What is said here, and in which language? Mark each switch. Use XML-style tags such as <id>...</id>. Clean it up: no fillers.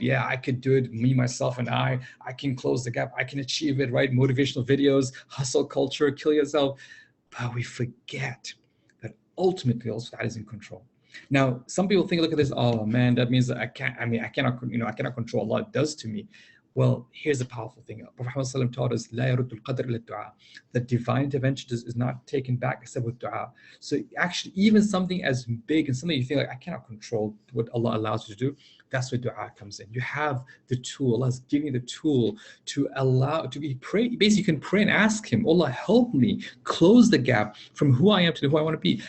<en>Yeah, I could do it, me, myself, and I can close the gap. I can achieve it, right? Motivational videos, hustle culture, kill yourself. But we forget that ultimately Allah is in control. Now, some people think, look at this, oh man, that means that I cannot control Allah. It does to me. Well, here's the powerful thing. Prophet Muhammad taught us,</en> <ar>لا يرد القدر إلا الدعاء.</ar> <en>That divine intervention is not taken back except with dua. So actually, even something as big and something you think like, I cannot control what Allah allows you to do, That's where dua comes in. You have the tool. Allah's giving you the tool to allow to be pray. Basically, you can pray and ask Him, Allah, help me close the gap from who I am to who I want to be.</en>